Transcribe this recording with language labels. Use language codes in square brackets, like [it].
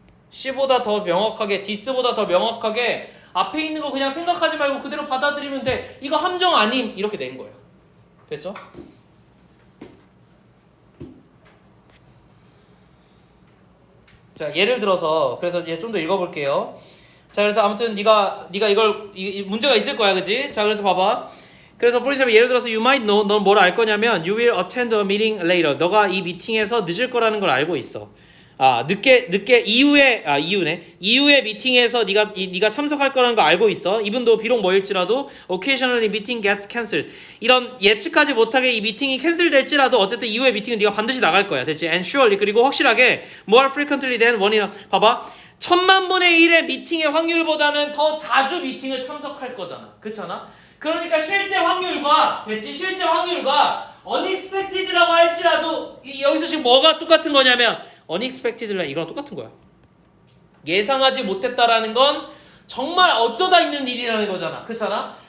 [ko] C보다 더 명확하게, 디스보다 더 명확하게 앞에 있는 거 그냥 생각하지 말고 그대로 받아들이면 돼. 이거 함정 아님. 이렇게 된 거야. 됐죠? 자, 예를 들어서 그래서 얘 좀 더 읽어볼게요. 자, 그래서 아무튼 네가 이걸 문제가 있을 거야, 그지? 자, 그래서 봐봐. 그래서 [en] for example, [ko] 예를 들어서 [en] you might know, [ko] 넌 뭘 알 거냐면 [en] you will attend a meeting later. [ko] 너가 이 미팅에서 늦을 거라는 걸 알고 있어. 늦게 이후에 미팅에서 네가 참석할 거라는 거 알고 있어. 이분도 비록 뭐일지라도 [en] occasionally meeting get cancelled. [ko] 이런 예측하지 못하게 이 미팅이 캔슬될지라도 어쨌든 이후에 미팅은 네가 반드시 나갈 거야. 됐지? [en] And surely [ko] 그리고 확실하게 [en] more frequently than one이나 [ko] 봐봐. 1000만분의 1의 미팅의 확률보다는 더 자주 미팅을 참석할 거잖아. 그렇잖아? 그러니까 실제 확률과 됐지? 실제 확률과 unexpected라고 할지라도 여기서 지금 뭐가 똑같은 거냐면 unexpected랑 이거랑 똑같은 거야. 예상하지 못했다라는 건 정말 어쩌다 있는 일이라는 거잖아. 그렇잖아?